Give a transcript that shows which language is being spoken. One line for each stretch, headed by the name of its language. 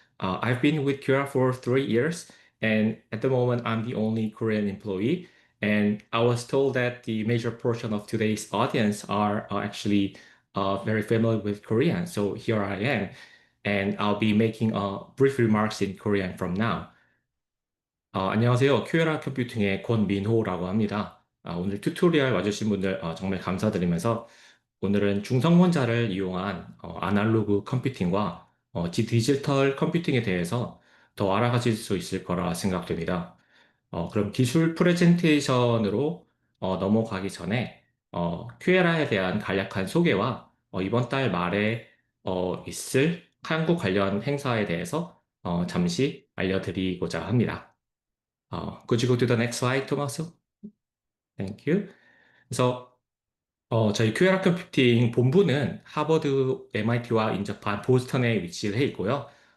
English: I've been with QuEra for 3 years, and at the moment, I'm the only Korean employee. And I was told that the major portion of today's audience are actually very familiar with Korean. So here I am, and I'll be making brief remarks in Korean from now.
Korean: 안녕하세요. 큐에라 컴퓨팅의 권민호라고 합니다. 오늘 튜토리얼 와주신 분들 정말 감사드리면서 오늘은 중성원자를 이용한 아날로그 컴퓨팅과 디지털 컴퓨팅에 대해서 더 알아가실 수 있을 거라 생각됩니다. 그럼 기술 프레젠테이션으로 넘어가기 전에 큐에라에 대한 간략한 소개와 이번 달 말에 있을 한국 관련 행사에 대해서 잠시 알려드리고자 합니다.
English: Could you go to the next slide, Tommaso? Thank you.
Korean: 그래서 저희 QuEra 컴퓨팅 본부는 하버드, MIT와 인접한 보스턴에 위치해 있고요.